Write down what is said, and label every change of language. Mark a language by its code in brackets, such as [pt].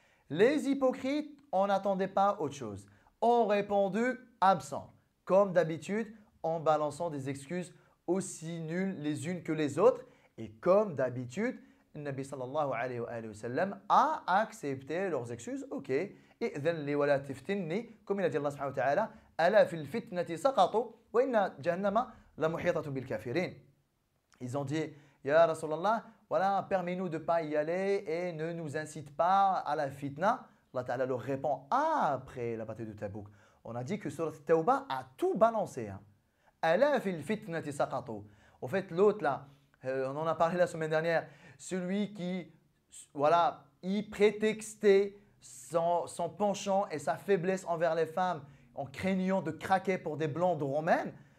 [fr] Les hypocrites, on n'attendait pas autre chose, ont répondu absent, comme d'habitude, en balançant des excuses aussi nulles les unes que les autres. Et comme d'habitude, le Nabi sallallahu alayhi wa sallam a accepté leurs excuses. [ar] Ok, إذن لي ولا تفتني, [fr] comme il a dit [ar] Allah subhanahu wa ta'ala, ألا في الفتنة سقطوا وإن جهنم لمحيطة بالكافرين. [fr] Ils ont dit, Ya Rasulallah, voilà, permets-nous de ne pas y aller et ne nous incite pas à la fitna. Allah Ta'ala leur répond après la bataille de Tabouk. On a dit que Surat Tawbah a tout balancé. [ar] ألا في الفتنة سقطوا. [fr] En fait, l'autre là, on en a parlé la semaine dernière, celui qui, voilà, il prétextait son penchant et sa faiblesse envers les femmes en craignant de craquer pour des blondes romaines.